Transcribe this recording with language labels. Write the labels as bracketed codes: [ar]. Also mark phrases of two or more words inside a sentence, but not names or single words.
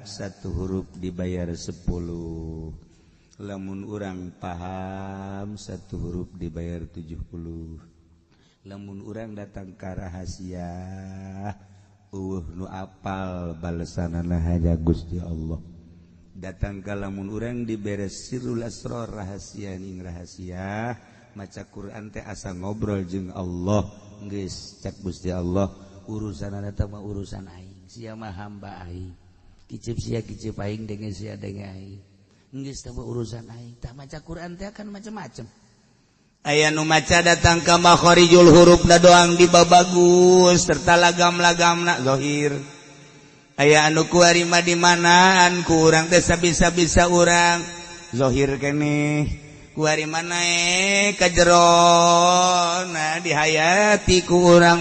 [id] satu huruf dibayar 10 [su] lamun urang paham [id] satu huruf dibayar 70 [su] lamun urang datang ka rahasia nu apal balesanana hanya Gusti Allah datang ka lamun urang diberes [ar] سر الأسرار [su] rahasia ning rahasia maca Quran teh asa ngobrol jeung Allah geus cak Gusti Allah urusan eta mah urusan aing sia mah hamba aing kicip sia kicip aing denge sia denge aing geus teh urusan aing tah maca Quran teh kan macam-macam aya nu maca datang ka makharijul hurufna doang dibabagus serta lagam-lagamna zahir aya anu kuari mah di manaan ku urang teh sabisa-bisa urang zahir keneh kuari mana ka jero nah dihayati ku urang